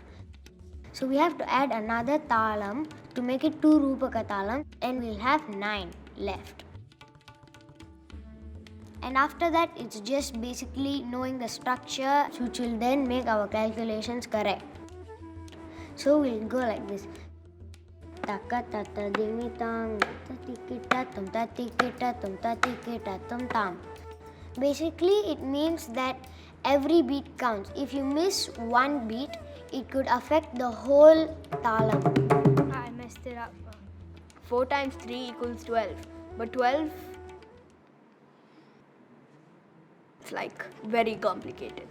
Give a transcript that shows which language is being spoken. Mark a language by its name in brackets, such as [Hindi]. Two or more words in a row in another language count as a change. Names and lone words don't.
[English] So we have to add another talam to make it 2 Rupaka talam, and we'll have 9 left. And after that, it's just basically knowing the structure, which will then make our calculations correct. So we'll go like this. Taka tata dimitang tatikita tum tam. Basically, it means that every beat counts. If you miss one beat, it could affect the whole talam. I messed it up. 4 times 3 equals 12. But 12, it's like very complicated.